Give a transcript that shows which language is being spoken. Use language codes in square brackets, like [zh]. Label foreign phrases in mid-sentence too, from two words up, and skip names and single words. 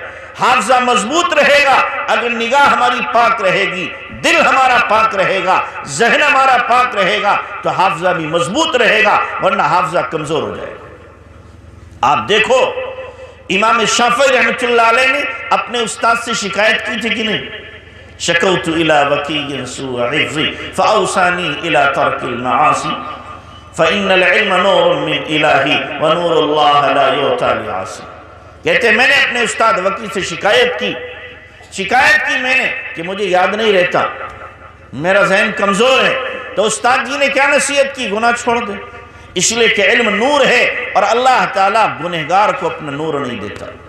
[ur] حافظہ مضبوط رہے گا اگر نگاہ ہماری پاک رہے گی، دل ہمارا پاک رہے گا، ذہن ہمارا پاک رہے گا تو حافظہ بھی مضبوط رہے گا، ورنہ حافظہ کمزور ہو جائے گا. آپ دیکھو امام شافعی [ar] رحمۃ اللہ علیہ [ur] نے اپنے استاد سے شکایت کی تھی کہ نہیں؟ [ar] شکوت الی وکیع سوء حفظی فاوصانی الی ترک المعاصی فإن العلم نور من الہی ونور اللہ لا یعطی لعاصی. [ur] کہتے ہیں میں نے اپنے استاد وکیع سے شکایت کی میں نے کہ مجھے یاد نہیں رہتا، میرا ذہن کمزور ہے. تو استاد جی نے کیا نصیحت کی؟ گناہ چھوڑ دے، اس لیے کہ علم نور ہے اور اللہ تعالیٰ گنہگار کو اپنا نور نہیں دیتا.